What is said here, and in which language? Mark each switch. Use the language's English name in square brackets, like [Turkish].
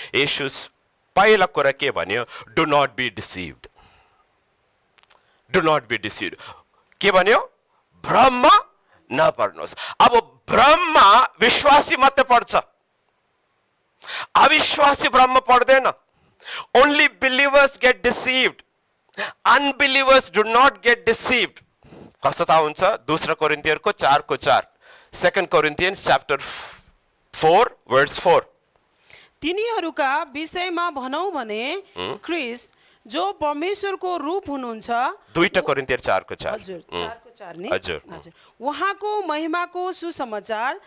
[Nepali] येशू पहिला कुरा के भन्यो? [English] Do not be deceived. [Nepali] Do not be डिसिभ्ड. के भन्यो? भ्रममा नपर्नुहोस्. अब भ्रममा विश्वासी मात्रै पर्छ, अविश्वासी भ्रममा पर्दैन. [English] Only believers get deceived, unbelievers do not get deceived. [Nepali] कस्तो थाहा हुन्छ? दोस्रो कोरिन्थियरको 4:4, [English] 2 Corinthians chapter 4 verse 4. [Nepali] तिनीहरूका विषयमा भनौँ भने ख्रीष्ट जो परमेश्वरको रूप हुनुहुन्छ. 2 कोरिन्थियर 4:4. हजुर, 4:4 नि? हजुर. उहाँको महिमाको सुसमाचार